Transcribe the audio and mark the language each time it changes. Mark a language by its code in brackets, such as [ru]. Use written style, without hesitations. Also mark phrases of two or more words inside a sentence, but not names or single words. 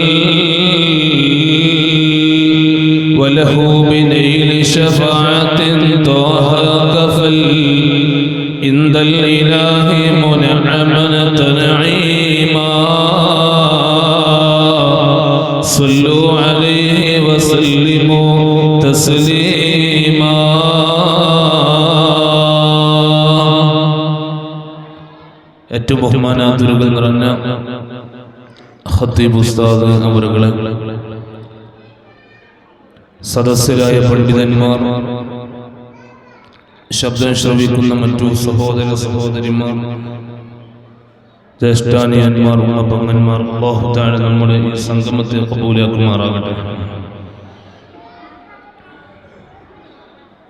[ar] وله بنيل شفاعة طه كفل عند الإله منعما تنعيما صلوا عليه وسلموا تسليما [ml] ഏറ്റവും ബഹുമാനാദരവുകൾ നിറഞ്ഞ ഖത്തീബ് ഉസ്താദ് അവറുകളെ, സദസ്യരായ പണ്ഡിതന്മാർ, ശബ്ദം ശ്രവിക്കുന്ന മറ്റു സഹോദര സഹോദരിമാർ, ജ്യേഷ്ഠാനിയന്മാർ, ഉമ്മപ്പങ്ങന്മാർ, [ar] الله تعالى [ml] നമ്മുടെ ഈ സംഗമത്തെ ഖബൂലാക്കുമാറാകട്ടെ.